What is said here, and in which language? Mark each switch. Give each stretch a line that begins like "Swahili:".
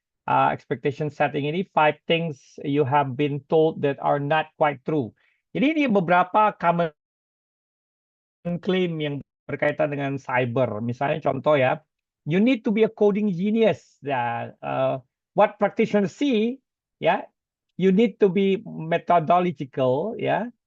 English: Expectation setting ini five things you have been told that are not quite true.
Indonesian: Jadi ini beberapa common claim yang berkaitan dengan cyber. Misalnya contoh ya,
English: you need to be a coding genius. Ya, what practitioners see, ya, you need to be methodological, ya.